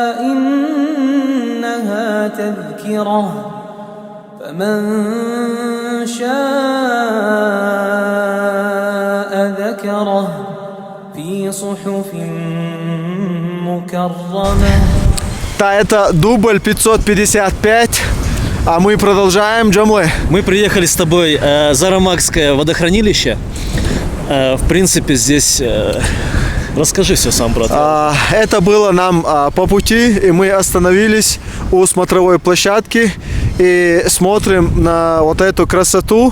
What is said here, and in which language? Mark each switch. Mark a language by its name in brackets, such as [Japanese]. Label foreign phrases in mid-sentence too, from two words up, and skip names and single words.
[Arabic] إنها تذكرة فمن شاء ذكره في صحف مكرمة. [Russian] Да, это дубль 555, а мы продолжаем, Джамлы. Мы приехали с тобой Зарамакское водохранилище. В принципе, здесь... Расскажи все сам, брат. Это было нам по пути, и мы остановились у смотровой площадки и смотрим на вот эту красоту.